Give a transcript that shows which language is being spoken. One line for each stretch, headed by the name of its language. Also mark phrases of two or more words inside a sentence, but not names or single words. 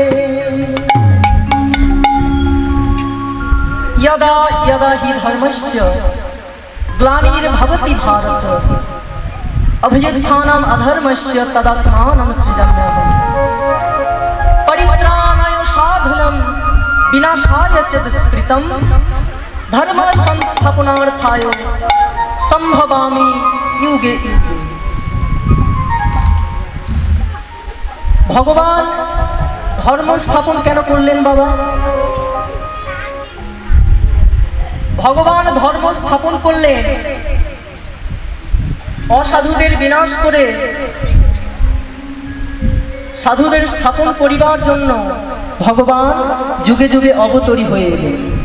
Sanskrit: यदा यदा हि धर्मस्य ग्लानिर्भवति भारत अभ्युत्थानम् अधर्मस्य तदात्मानं सृजाम्यहम् परित्राणाय साधूनां विनाशाय च दुष्कृतं धर्म संस्थापनार्थाय संभवामि युगे युगे।
Bangla: ভগবান ধর্ম স্থাপন কেন করলেন বাবা? ভগবান ধর্ম স্থাপন করলেন অসাধুদের বিনাশ করে সাধুদের স্থাপন করিবার জন্য ভগবান যুগে যুগে অবতরী হয়ে এলেন।